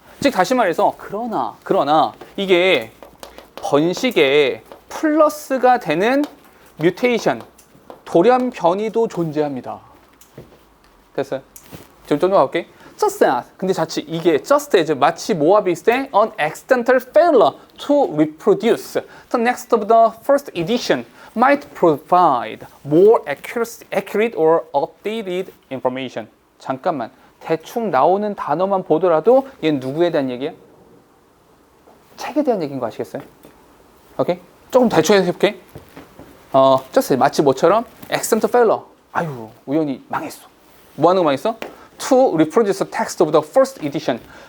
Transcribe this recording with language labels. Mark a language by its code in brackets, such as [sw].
[ko] 즉 다시 말해서 그러나 이게 번식에 플러스가 되는 뮤테이션, 돌연변이도 존재합니다. 됐어요? 좀 가볼게. Just as, 근데 자칫 이게 just as 마치 뭐와 비슷해? [en] An accidental failure to reproduce the next of the first edition might provide more accurate or updated information. [ko] 잠깐만, 대충 나오는 단어만 보더라도 얘는 누구에 대한 얘기야? 책에 대한 얘기인 거 아시겠어요? 오케이? 조금 대충 해볼게. [en] just [ko] 마치 뭐처럼 [en] accidental failure. [ko] 아유, 우연히 망했어. 뭐 하는 거 망했어? [en] To reproduce the text of the first edition.